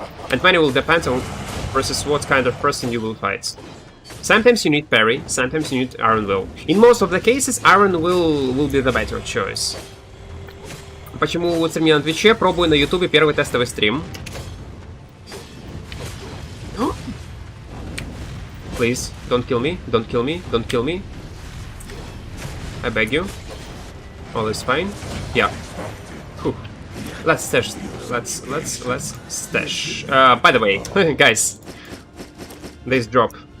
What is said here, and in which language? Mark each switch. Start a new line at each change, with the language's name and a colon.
English: And many will depend on versus what kind of person you will fight. Sometimes you need Parry, sometimes you need Iron Will. In most of the cases, Iron will be the better choice.
Russian: Почему стримлю на твиче? Пробую на ютубе первый тестовый стрим.
English: Please, don't kill me, don't kill me, don't kill me. I beg you. All is fine. Yeah. Whew. Let's stash. Let's stash. By the way, guys, this drop.